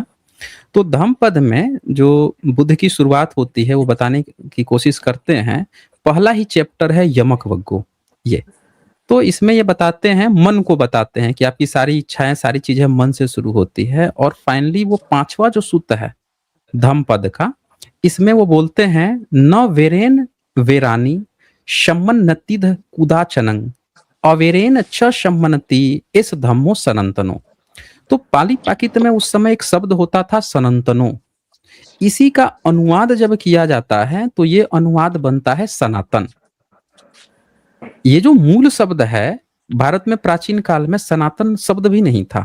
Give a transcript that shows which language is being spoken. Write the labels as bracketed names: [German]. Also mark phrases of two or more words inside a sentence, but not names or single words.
[Hindi] तो धम्मपद में जो बुद्ध की शुरुआत होती है वो बताने की कोशिश करते हैं। पहला ही चैप्टर है यमक वग्गो, ये तो इसमें ये बताते हैं, मन को बताते हैं कि आपकी सारी इच्छाएं, सारी चीजें मन से शुरू होती है। और फाइनली वो 5वां जो सूत्र है धम्मपद का, इसमें वो बोलते हैं [Pali] न वेरेन वेरानी शम्मन्नतिध कुदाचनंग अवेरेन च शम्मनति इस धम्मो सनंतनो। [Hindi] तो पाली पाकित में उस समय एक शब्द होता था सनंतनो। इसी का अनुवाद जब किया जाता है तो ये अनुवाद बनता है सनातन। ये जो मूल शब्द है, भारत में प्राचीन काल में सनातन शब्द भी नहीं था।